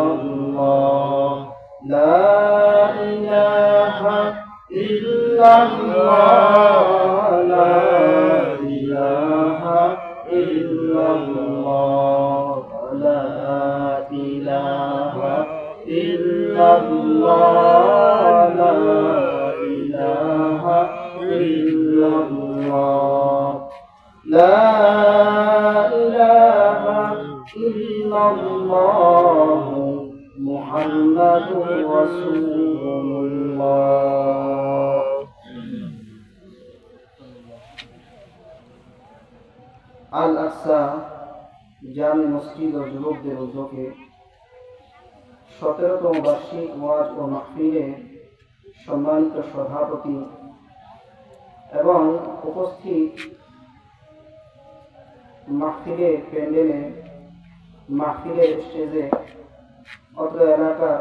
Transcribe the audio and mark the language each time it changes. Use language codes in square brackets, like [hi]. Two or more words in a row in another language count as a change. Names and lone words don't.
[ar] اللہ لا الہ الا اللہ لا الہ الا اللہ لا الہ الا اللہ لا الہ الا اللہ لا الہ الا اللہ محمد رسول اللہ [bn] আল আকসা জামে মসজিদ ও যুবকদের উদ্যোগে 17তম বার্ষিক ওয়াজ ও মাহফিলে সম্মানিত সভাপতি এবং উপস্থিত মাহফিলের প্যান্ডেলে মাহফিলের স্টেজে অত্র এলাকার